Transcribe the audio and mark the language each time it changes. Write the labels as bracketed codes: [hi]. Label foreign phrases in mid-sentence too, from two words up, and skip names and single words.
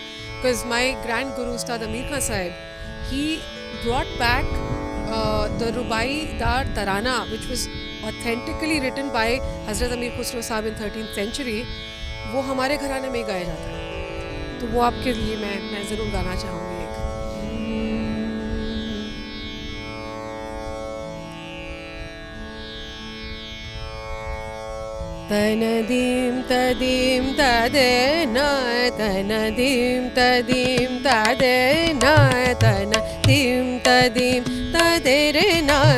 [en] Because my grand guru Ustad Amir Khan Sahab he brought back the rubai dar tarana which was authentically written by Hazrat Amir Khusro Sahab in 13th century. [hi] वो हमारे घराने में ही गाया जाता है, तो वो आपके लिए मैं ज़रूर गाना चाहूँगी। तनदीम तदीम तदेन तनदीम तदीम तदेन तनदीम तदीम तदेरेन